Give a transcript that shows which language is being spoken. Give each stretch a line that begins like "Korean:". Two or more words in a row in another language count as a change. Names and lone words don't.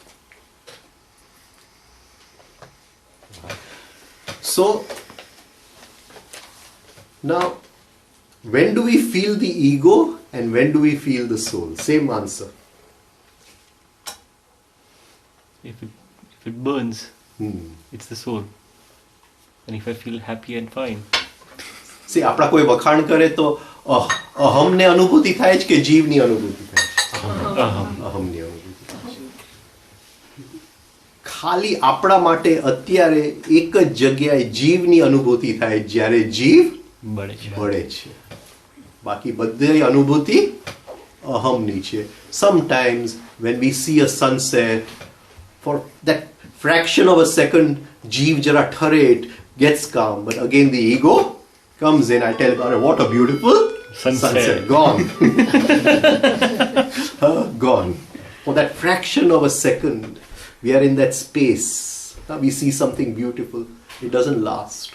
English: So, now, when do we feel the ego and when do we feel the soul? Same answer. If it burns, it's the soul. And if I feel happy and fine. See,
Gujarati: આપણા કોઈ વખાણ કરે તો અહમને અનુભૂતિ થાય છે કે જીવની અનુભૂતિ થાય છે? અહમની અનુભૂતિ થાય છે. ખાલી આપણા માટે અત્યારે એક જ જગ્યાએ જીવની અનુભૂતિ થાય જ્યારે જીવ બળે છે. બાકી બધી અનુભૂતિ અહમની છે.
English: Sometimes when we see a sunset, for that fraction of a second,
Gujarati: જીવ જરા ઠરે,
English: it gets calm. But again the ego comes in. I tell God, what a beautiful sunset. Gone. Gone. For that fraction of a second, we are in that space. We see something beautiful. It doesn't last.